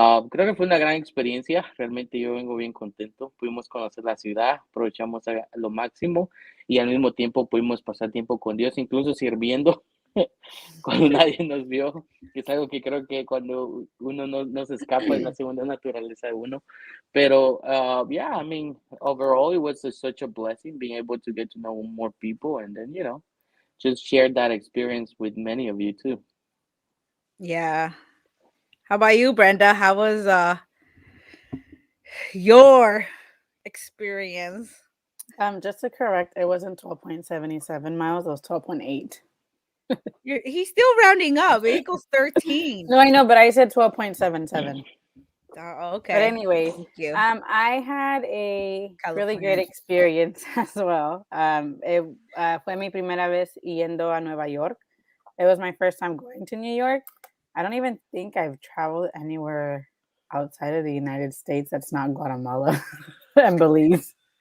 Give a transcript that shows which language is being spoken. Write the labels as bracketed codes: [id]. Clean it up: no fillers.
[es] Creo que fue una gran experiencia, realmente yo vengo bien contento, pudimos conocer la ciudad, aprovechamos a lo máximo y al mismo tiempo pudimos pasar tiempo con Dios, incluso sirviendo cuando nadie nos vio, que es algo que creo que cuando uno no se escapa es la segunda naturaleza de uno, pero [en] yeah, I mean, overall it was such a blessing being able to get to know more people and then, just share that experience with many of you too. Yeah. How about you, Brenda? How was your experience? Just to correct, it wasn't 12.77 miles, it was 12.8. He's still rounding up. It equals 13. No, I know, but I said 12.77. Oh, okay. But anyways, Thank you. I had a really great California. experience as well. [es] Fue mi primera vez yendo a Nueva York. [en] It was my first time going to New York. I don't even think I've traveled anywhere outside of the United States that's not Guatemala and Belize.